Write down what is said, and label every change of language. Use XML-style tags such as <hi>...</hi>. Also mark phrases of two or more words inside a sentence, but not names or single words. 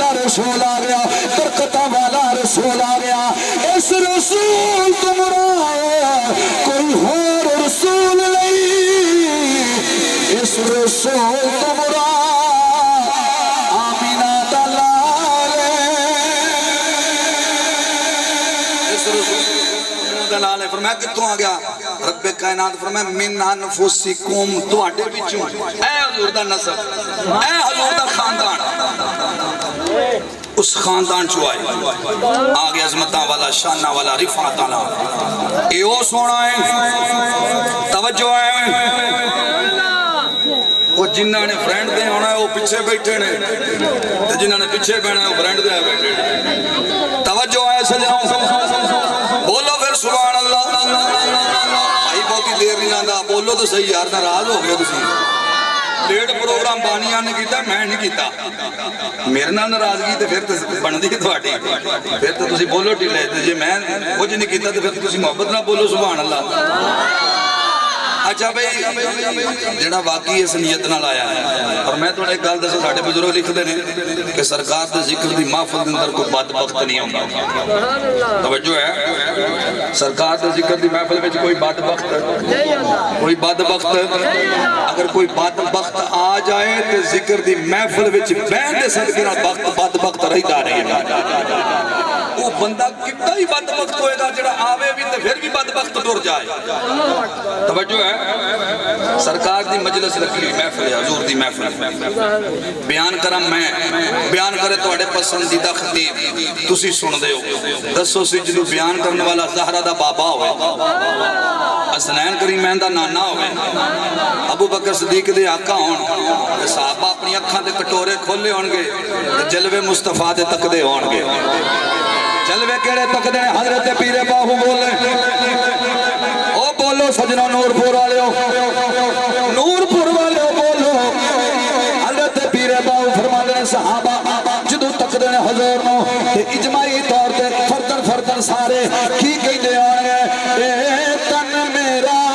<pa>رسول آ گیا برکتاں والا رسول آ گیا اس رسول تو مراد کوئی اور رسول نہیں اس رسول تو مراد آمینہ دا لال اس رسول دا لال فرمایا کتوں آ گیا رب کائنات فرمایا</pa> <ar>من انفسکم</ar> <pa>تواڈے وچوں اے حضور دا نسب اے حضور دا خاندان اس خاندان چو آئے آگے عظمتاں والا شانہ والا رفعتاں والا اے او سونا ہے توجہ ہے وہ جنہ نے فرینڈ دے ہونا ہے وہ پیچھے بیٹھے نے تو جنہ نے پیچھے بیٹھے ہیں وہ فرینڈ دے بیٹھے نے توجہ ہے سجنوں بولو پھر سبحان اللہ بھائی بہت دیر نہیں لاندہ بولو تو صحیح یار ناراض ہو گیا تسی لیٹ پروگرام بانیاں نے کیتا میں نہیں کیتا میرے نال ناراضگی تے پھر تے بندی تواڈی پھر تے تسی بولو ٹھلے تے جے میں کچھ نہیں کیتا تے پھر تسی محبت نہ بولو سبحان اللہ اچھا بھئی جڑا واقعی اس نیت نال آیا ہے اور میں تھوڑا ایک گل دسو ساڈے بزرگ لکھدے نے کہ سرکار دے ذکر دی محفل دے اندر کوئی بدبخت نہیں ہوندا توجہ ہے سرکار دے ذکر دی محفل وچ کوئی بدبخت کوئی بدبخت اگر کوئی بدبخت آ جائے تے ذکر دی محفل وچ بہن دے صدقے نال بدبخت رہندا نہیں وہ بندہ کتنا ہی بدبخت ہوئے گا جڑا آوے بھی تے پھر بھی بدبخت ٹر جائے توجہ ہے سرکار دی مجلس رکھی محفل ہے حضور دی محفل بیان کرم میں بیان کرے تواڈے پسندیدہ خطیب تسی سن دے ہو دسو سی جدو بیان کرنے والا زہرا دا بابا ہوئے حسنین کریمین دا نانا ہوئے ابو بکر صدیق دے آقا ہون صحابہ اپنی اکھاں دے کٹورے کھولے ہونگے جلوے مصطفیٰ دے تک دے ہونگے جلوے کیڑے تک دے حضرت پیر باہو بولے او بولو سجنہ نورپور والے ہو نورپور والے ہو بولو حضرت پیر باہو فرمانے ہیں صحابہ جدو تک دے حضور نو اجماعی طور تے فردن فردن سارے کی کہی دے آنے اے تن میرا</pa>